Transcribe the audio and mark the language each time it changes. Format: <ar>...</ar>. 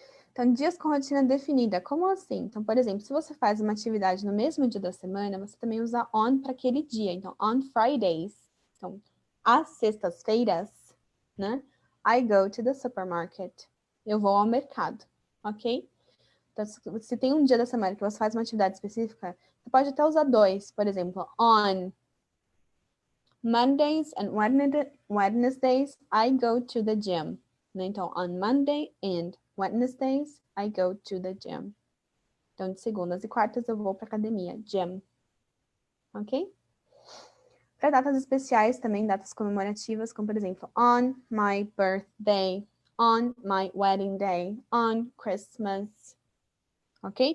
<pt>Então, dias com rotina definida, como assim? Então, por exemplo, se você faz uma atividade no mesmo dia da semana, você também usa on para aquele dia. Então,</pt> <en>on Fridays,</en> <pt>então, às sextas-feiras, né?</pt> <en>I go to the supermarket.</en> <pt>Eu vou ao mercado, ok? Então, se tem um dia da semana que você faz uma atividade específica, você pode até usar dois. Por exemplo,</pt> <en>on Mondays and Wednesdays, I go to the gym. Então, on Monday and Wednesdays, I go to the gym.</en> <pt>Então, de segundas e quartas eu vou para academia, gym. Ok? Para datas especiais também, datas comemorativas, como por exemplo,</pt> <en>on my birthday, on my wedding day, on Christmas.</en> <pt>Ok?</pt>